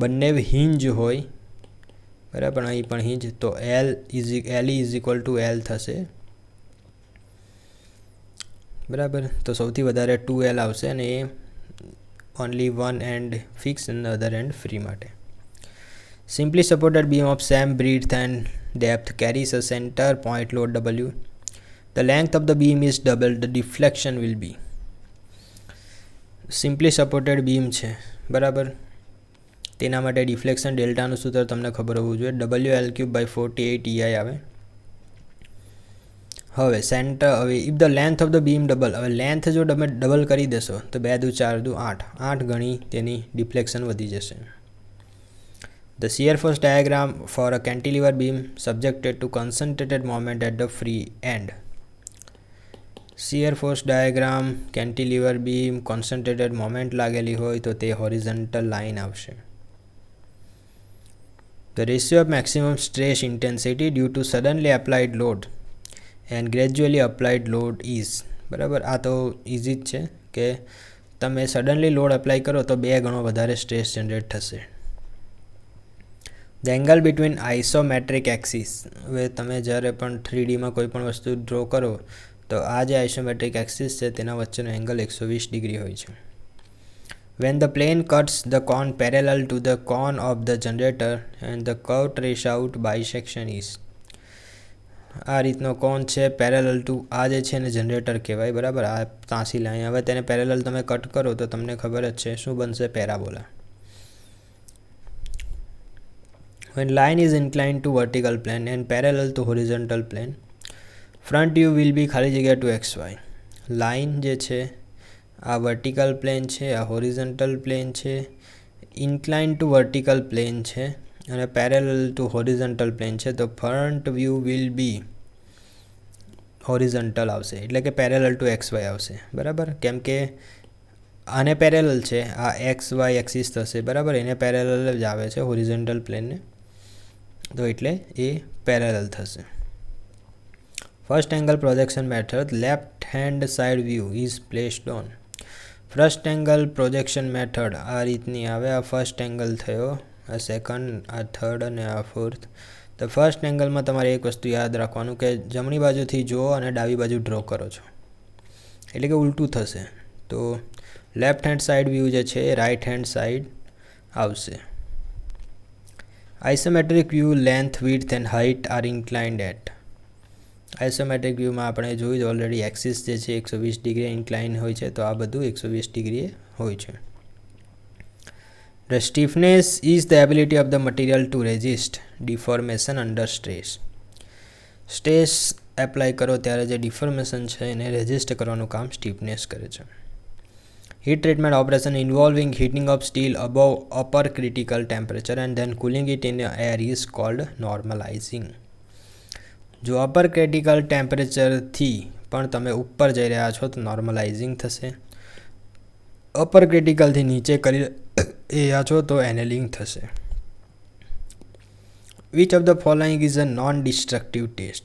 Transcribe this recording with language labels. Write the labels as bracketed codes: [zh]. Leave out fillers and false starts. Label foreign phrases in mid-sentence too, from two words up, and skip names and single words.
[gu] બંને હિંજ હોય બરાબર, અહીં પણ હિંજ, તો LE [en] is equal to [gu] L થશે બરાબર. તો સૌથી વધારે 2L આવશે અને એ [en] only one end fix [gu] અને [en] other end free [gu] માટે. [en] Simply supported beam of same breadth and depth carries a center point load W. The length of the beam is double, the deflection will be. simply supported beam [gu] છે બરાબર, તેના માટે ડિફ્લેક્શન ડેલ્ટાનું સૂત્ર તમને ખબર હોવું જોઈએ, WL3/48 EI આવે. હવે [en] if the length of the beam double, [gu] હવે લેન્થ જો તમે ડબલ કરી દેશો તો 2 દુ 4 દુ 8 ગણી તેની ડિફ્લેક્શન વધી જશે. [en] The shear force diagram for a cantilever beam subjected to concentrated moment at the free end. shear force diagram cantilever beam concentrated moment [gu] લાગેલી હોય તો તે [en] horizontal line [gu] આવશે. [en] The ratio of maximum stress intensity due to suddenly applied load and gradually applied load is, [gu] બરાબર, આ તો ઇઝી જ છે કે તમે [en] suddenly load apply [gu] કરો તો 2 ગણો વધારે [en] stress generate [gu] થશે. [en] The angle between isometric axis, [gu] હવે તમે જ્યારે પણ 3Dમાં કોઈ પણ વસ્તુ ડ્રો કરો તો આ જે [en] isometric axis [gu] છે તેના વચ્ચેનો એંગલ 120 ડિગ્રી હોય છે. [en] When the plane cuts the cone parallel to the cone of the generator and the curved trace out bisection is, [gu] આ રીતનો કોન છે [en] parallel to, [gu] આ જે છે ને જનરેટર કહેવાય બરાબર, આ ત્રાંસી લાઈન, હવે તેને પેરેલલ તમે કટ કરો તો તમને ખબર જ છે શું બનશે, પેરાબોલા. [en] When line is inclined to vertical plane and parallel to horizontal plane, front view will be [gu] ખાલી જગ્યા [en] to XY. [gu] લાઇન જે છે આ [en] vertical plane [gu] છે, આ [en] horizontal plane [gu] છે, [en] incline to vertical plane [gu] છે અને [en] parallel to horizontal plane [gu] છે, તો [en] front view will be horizontal [gu] આવશે, એટલે કે [en] parallel to XY [gu] આવશે બરાબર, કેમ કે આને પેરેલલ છે, આ [en] XY axis [gu] થશે બરાબર, એને પેરેલલ જ આવે છે [en] horizontal planeને, [gu] તો એટલે એ પેરેલલ થશે. [en] First angle projection method, left hand side view is placed on. First angle projection method [gu] આ રીતની આવે, આ [en] first angle [gu] થયો, આ સેકન્ડ, આ થર્ડ અને આ ફોર્થ. તો ફર્સ્ટ એંગલમાં તમારે એક વસ્તુ યાદ રાખવાનું કે જમણી બાજુથી જુઓ અને ડાબી બાજુ ડ્રો કરો છો, એટલે કે ઉલટું થશે. તો [en] left hand side view [gu] જે છે એ [en] right hand side [gu] આવશે. [en] isometric view length, width and height are inclined at. [gu] આઇસોમેટ્રિક વ્યૂમાં આપણે જોયું [en] already axis [gu] જે છે 120 [en] degree incline [gu] હોય છે, તો આ બધું 120 ડિગ્રીએ હોય છે. [en] The stiffness is the ability of the material to resist deformation under stress. stress apply [gu] કરો ત્યારે જે ડિફોર્મેશન છે એને રેઝિસ્ટ કરવાનું કામ સ્ટીફનેસ કરે છે. [en] Heat treatment operation involving heating of steel above upper critical temperature and then cooling it in air is called normalizing. [gu] જો [en] upper critical [gu] ટેમ્પરેચરથી પણ તમે ઉપર જઈ રહ્યા છો તો નોર્મલાઇઝિંગ થશે, અપર ક્રિટિકલથી નીચે કરી રહ્યા છો તો એનેલિંગ થશે. [en] which of the following is a non destructive test?